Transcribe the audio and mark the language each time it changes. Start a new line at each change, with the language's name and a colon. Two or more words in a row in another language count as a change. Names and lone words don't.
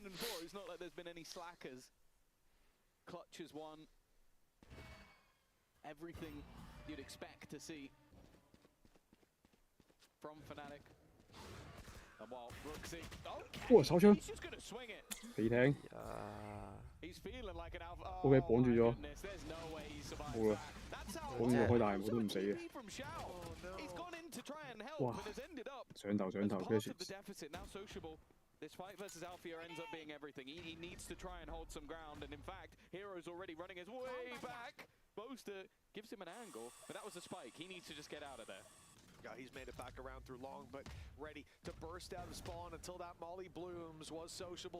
English: It's not like there's been any slackers. Clutch has won everything you'd expect to see from Fnatic. And while Brooksy, he's just gonna swing it.
Cantonese: 你聽
English: He's feeling like an alpha.
Cantonese: OK 綁住咗，
English: Goodness, there's no way he survives
Cantonese: 冇啦，
English: that. That's how
Cantonese: 綁住開大門都唔死嘅。
English: from Shao. He's gone in to try and help,
Cantonese: 哇
English: but has ended up
Cantonese: 上頭
English: as
Cantonese: 跟
English: part
Cantonese: 住
English: of the deficit. Now sociable. This fight versus Alfia ends up being everything. He needs to try and hold some ground, and in fact, Hero's already running his way back. Boaster gives him an angle, but that was a spike. He needs to just get out of there. Yeah, he's made it back around through long, but ready to burst out of spawn until that Molly blooms was sociable.